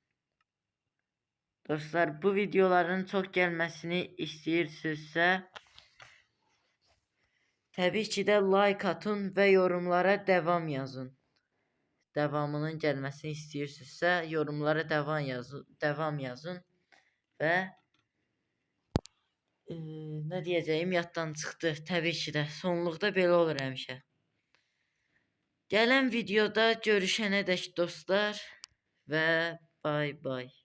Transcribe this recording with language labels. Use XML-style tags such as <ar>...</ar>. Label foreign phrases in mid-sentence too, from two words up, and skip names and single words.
<tr>Dostlar bu videoların çok gelmesini istəyirsinizsə tabii ki de like atın ve yorumlara devam yazın. Devamının gelmesini istəyirsinizsə yorumlara devam yazın ve ne diyeceğim</tr> <az>yaddan çıxdı.</az> <tr>Tabii ki de</tr> <az>sonluqda belə olur həmişə. Gələn videoda görüşənədək dostlar ve bay bay.</az>